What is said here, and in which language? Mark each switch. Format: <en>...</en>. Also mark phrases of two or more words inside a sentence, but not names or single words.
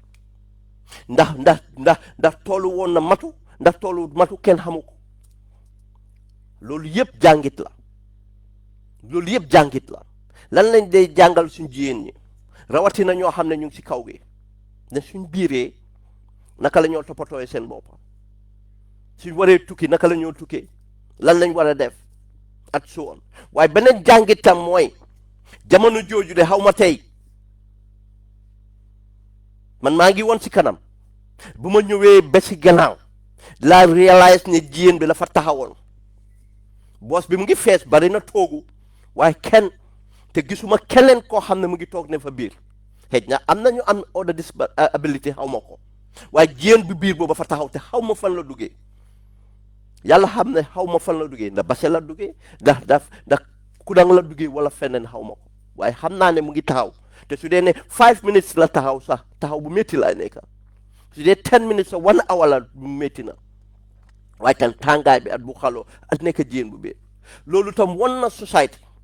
<wo>ndax toolu woon na matu ndax toolu matu kenn xamu ko loolu yëpp jàngit la lan lañ day jàngal suñ jigéen ñi rawatina ñoo xam ne ñu ngi si kaw gi ne suñ biiree naka la ñoo toppatooyee seen bopp suñ waree tukki naka la ñoo tukkee lan lañ war a def at</wo> <en>so on</en> <wo>waaye beneen jàngitam mooy jamono jooju de xaw ma tey man maa ngi woon si kanam bu ma ñëwee ba si gannaaw la réalise ne jigéen bi la fa taxawoon boos bi mu ngi fees bari na toogu waaye kenn te gisuma keneen koo xam ne mu ngi toog ne fa biir xëj na am nañu am</wo> <en>other disability</en> <wo>xaw ma ko waaye jigéen bi biir booba fa taxaw te xaw ma fan la duggee yàlla xam ne xaw ma fan la duggee ndax Basse la duggee ndax Kudang la duggee wala feneen xaw ma ko waaye xam naa ne mu ngi taxaw te su dee ne 5 minutes la taxaw sax taxaw bu métti laay nekk su dee 10 minutes sax 1 hour la bu métti na waaye tam tàngaay bi at bu xaloo at nekk jigéen bu biir loolu tam wan na société</wo>